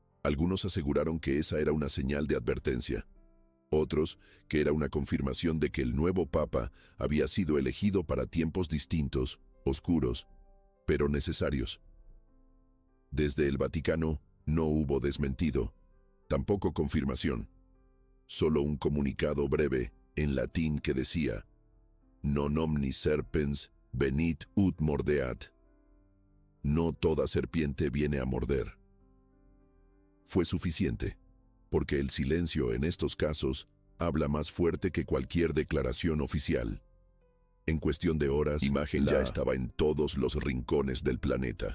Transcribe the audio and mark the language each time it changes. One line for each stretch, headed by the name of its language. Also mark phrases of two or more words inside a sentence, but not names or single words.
Spanish: Algunos aseguraron que esa era una señal de advertencia. Otros, que era una confirmación de que el nuevo papa había sido elegido para tiempos distintos, oscuros, pero necesarios. Desde el Vaticano no hubo desmentido, tampoco confirmación. Solo un comunicado breve en latín que decía:
Latin: Non omnis serpens venit ut mordeat.
Spanish: No toda serpiente viene a morder. Fue suficiente, porque el silencio en estos casos habla más fuerte que cualquier declaración oficial. En cuestión de horas, la imagen ya estaba en todos los rincones del planeta.